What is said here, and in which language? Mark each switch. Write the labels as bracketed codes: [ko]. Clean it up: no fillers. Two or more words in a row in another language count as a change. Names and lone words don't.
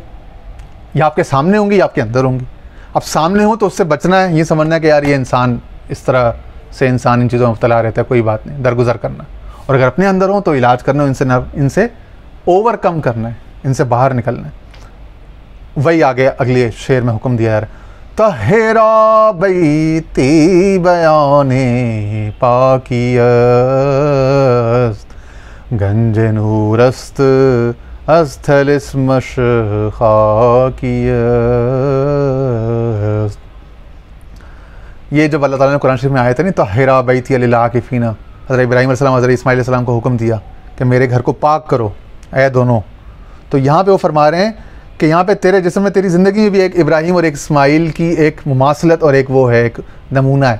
[ur] یا آپ کے سامنے ہوں گی یا آپ کے اندر ہوں گی. اب سامنے ہوں تو اس سے بچنا ہے, یہ سمجھنا ہے کہ یار یہ انسان اس طرح سے انسان ان چیزوں میں مبتلا رہتا ہے, کوئی بات نہیں, درگزر کرنا. اور اگر اپنے اندر ہوں تو علاج کرنا, ان سے [en] overcome [ur] کرنا ہے, ان سے باہر نکلنا ہے. وہی آگے اگلے شعر میں حکم دیا یار, [ar] طہرا بیتی [fa] بیان پاکی است, گنج نور است از طلسمش خاکی است. [ur] یہ جب اللہ تعالیٰ نے قرآن شریف میں آیا تھا نہیں, [ar] طہرا بیتی للعاکفین, [ur] حضرت ابراہیم [ar] علیہ السلام, [ur] حضرت اسماعیل [ar] علیہ السلام [ur] کو حکم دیا کہ میرے گھر کو پاک کرو اے دونوں. تو یہاں پہ وہ فرما رہے ہیں کہ یہاں پہ تیرے جسم میں, تیری زندگی میں بھی ایک ابراہیم اور ایک اسماعیل کی ایک مماثلت اور ایک وہ ہے, ایک نمونہ ہے.